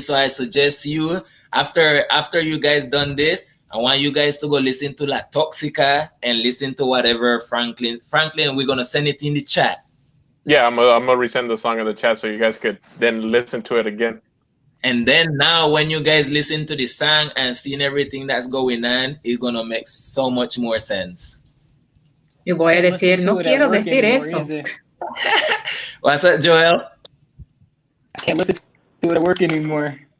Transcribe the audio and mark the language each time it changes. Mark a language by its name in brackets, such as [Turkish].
[English] So I suggest you, after you guys done this, I want you guys to go listen to La Toxica and listen to whatever Franklin, we're gonna send it in the chat. Yeah, I'm gonna resend the song in the chat so you guys could then listen to it again. And then now when you guys listen to the song and seeing everything that's going on, it's gonna make so much more sense. [Spanish] Yo voy a decir, no quiero decir eso. [English] What's up, Joel? I can't listen to it at work anymore.